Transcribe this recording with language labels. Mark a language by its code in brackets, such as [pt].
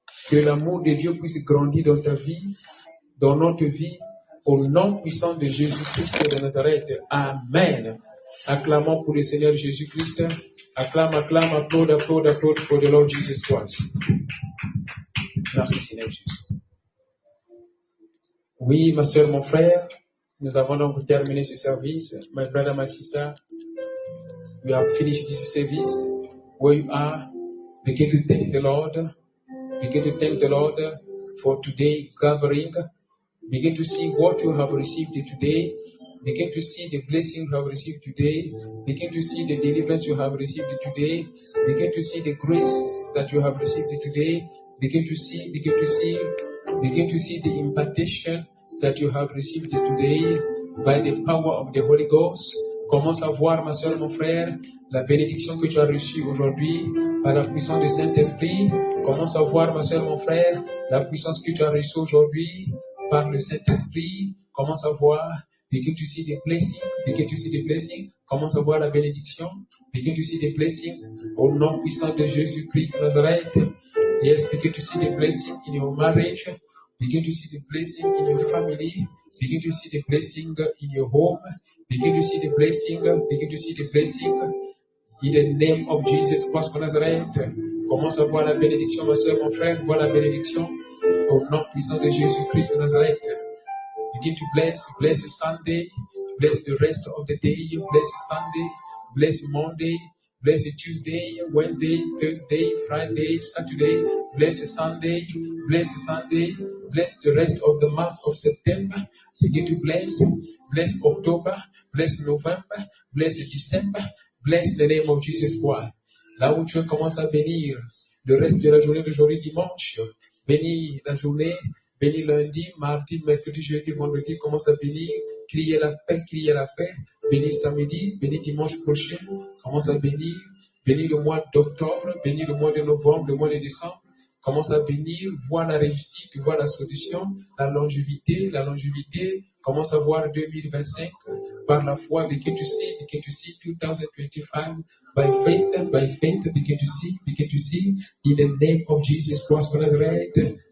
[fr] Que l'amour de Dieu puisse grandir dans ta vie, dans notre vie, au nom puissant de Jésus-Christ de Nazareth. Amen. Acclamons pour le Seigneur Jésus-Christ. Acclame, applaud pour le Lord Jesus Christ. Merci Seigneur Jésus. Oui, ma soeur, mon frère, nous avons donc terminé ce service. [en] My brother, my sister, we have finished this service. Where you are, begin to thank the Lord. Begin to thank the Lord for today gathering. Begin to see what you have received today. Begin to see the blessing you have received today. Begin to see the deliverance you have received today. Begin to see the grace that you have received today. Begin to see the impartation that you have received today by the power of the Holy Ghost. [fr] Commence à voir, ma soeur, mon frère, la bénédiction que tu as reçue aujourd'hui par la puissance du Saint-Esprit. Commence à voir, ma soeur, mon frère, la puissance que tu as reçue aujourd'hui par le Saint-Esprit. Commence à voir. [en] Begin to see the blessing. Begin to see the blessing. [fr] Commence à voir la bénédiction. [en] Begin to see the blessing. [fr] Au nom puissant de Jésus-Christ de Nazareth. [en] Yes, begin to see the blessing in your marriage. Begin to see the blessing in your family. Begin to see the blessing in your home. Begin to see the blessing. Begin to see the blessing in the name of Jesus Christ de Nazareth. [fr] Commence à voir la bénédiction, ma soeur, mon frère. Vois la bénédiction au nom puissant de Jésus-Christ de Nazareth. [en] Begin to bless Sunday, bless the rest of the day, bless Sunday, bless Monday, bless Tuesday, Wednesday, Thursday, Friday, Saturday, bless Sunday, bless the rest of the month of September. Begin to bless October, bless November, bless December, bless the name of Jesus Christ. [fr] Là où tu commences à bénir le reste de la journée d'aujourd'hui dimanche, bénis la journée. Bénis lundi, mardi, mercredi, jeudi, vendredi, commence à bénir, crier la paix, bénis samedi, bénis dimanche prochain, commence à bénis le mois d'octobre, bénis le mois de novembre, le mois de décembre, commence à bénir, voir la réussite, voir la solution, la longévité, commence à voir 2025 par la foi, [en] begin to see 2025 by faith, begin to see in the name of Jesus Christ of Nazareth.